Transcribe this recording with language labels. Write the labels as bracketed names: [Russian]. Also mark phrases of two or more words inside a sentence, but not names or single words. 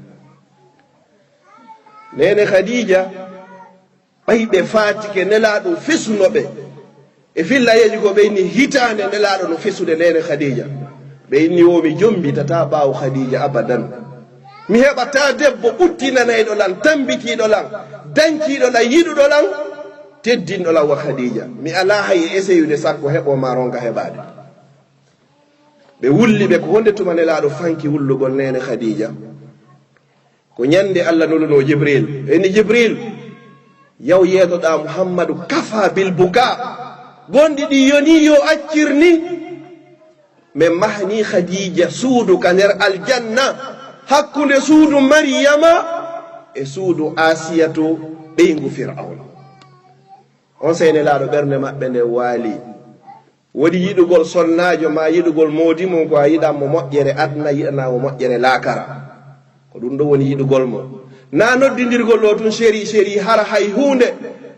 [Fula] nene Khadija ɓayɓe fatike nelaɗo fisnoɓe e fillayeji ko ɓe inni hitande nelaɗo no fisude nene Khadija ɓe inni womi jombitata ɓawo Khadija abadan mi heɓata debbo ɓuttinanayɗo lan tambitiɗo lan dankiɗo lan yiɗuɗo lan teddinɗo lan wa Khadija mi ala hay essayude sakko heɓoma ronka heɓade ɓe wulli ɓe ko honde tuma nelaɗo fanki wullugol nene Khadija ko ñande Allah nuluno Jibril eni Jibril yaw yeeɗoɗa Muhammadu kafa bil buka gonɗi ɗi yoni yo accirni min mahni Khadija suudu ka nder aljanna hakkunde suudu Maryama e suudu Asiyatu ɓeygu Fir'auna on seynelaɗo ɓernde maɓɓe nde waali woɗi yiɗugol sonnajo ma yiɗugol moodi mum ko a yiɗanmo moƴƴere adna yiɗanamo moƴƴere laakara ko ɗum ɗo woni yiɗugol mo na noddidirgol ɗo tun séri hara hay hunde